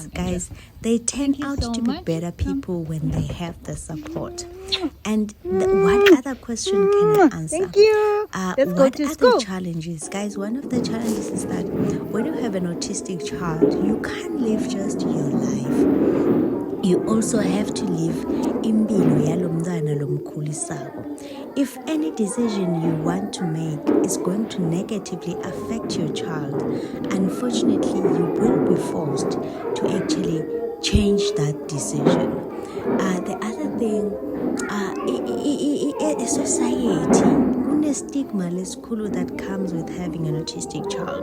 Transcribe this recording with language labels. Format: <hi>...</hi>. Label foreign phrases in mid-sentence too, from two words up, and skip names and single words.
<en>Guys, they turn out to be better people when they have the support. And what other question can I answer? Thank you. What other challenges? Guys, one of the challenges is that when you have an autistic child, you can't live just your life. You also have to live</en> <ss>impilo yalo mntwana lomkhulisako.</ss> <en>If any decision you want to make is going to negatively affect your child, unfortunately, you will be forced to actually change that decision. The other thing, society, stigma lesikhulu that comes with having an autistic child.</en>